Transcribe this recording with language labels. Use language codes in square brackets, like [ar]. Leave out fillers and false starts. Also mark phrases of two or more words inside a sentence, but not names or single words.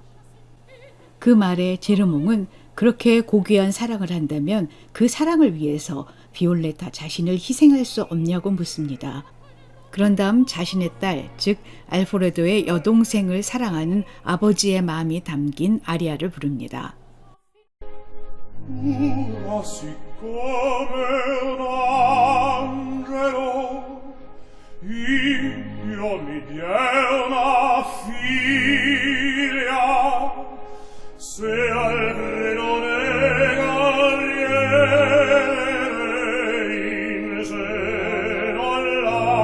[ko] 그 말에 제르몽은 그렇게 고귀한 사랑을 한다면 그 사랑을 위해서 비올레타 자신을 희생할 수 없냐고 묻습니다. 그런 다음 자신의 딸, 즉 알프레도의 여동생을 사랑하는 아버지의 마음이 담긴 아리아를 부릅니다. [it] Ma siccome un angelo io mi diè una figlia, se Alfredo nega in seno alla